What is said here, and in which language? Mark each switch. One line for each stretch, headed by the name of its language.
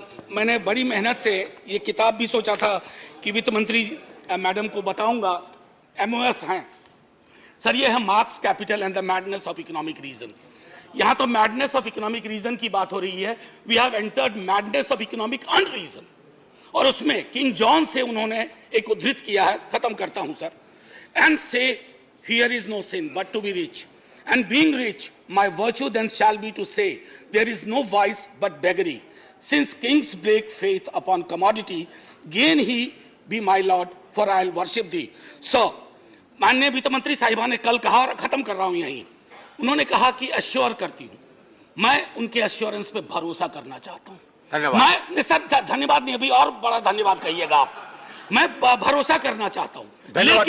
Hindi: मैंने बड़ी मेहनत से ये किताब भी सोचा था कि वित्त मंत्री मैडम को बताऊंगा, MOS हैं सर, ये है marks capital and the madness of economic region. यहां तो मैडनेस ऑफ इकोनॉमिक रीजन की बात हो रही है,
English: We have entered madness of economic unreason.
Hindi: और उसमें किंग जॉन से उन्होंने एक उद्धृत किया है, खत्म करता हूं sir.
English: and say, here is no sin but to be rich. And being rich, my virtue then shall be to say, there is no vice but beggary. Since kings break faith upon commodity, gain he be my lord, for I'll worship thee.
Hindi: So, माननीय वित्त मंत्री साहिबा ने कल कहा, और खत्म कर रहा हूं यहीं, उन्होंने कहा कि अश्योर करती हूं, मैं उनके अश्योरेंस पे भरोसा करना चाहता हूं। धन्यवाद। मैं सर धन्यवाद नहीं, अभी और बड़ा धन्यवाद कहिएगा आप। मैं भरोसा करना चाहता हूं, धन्यवाद।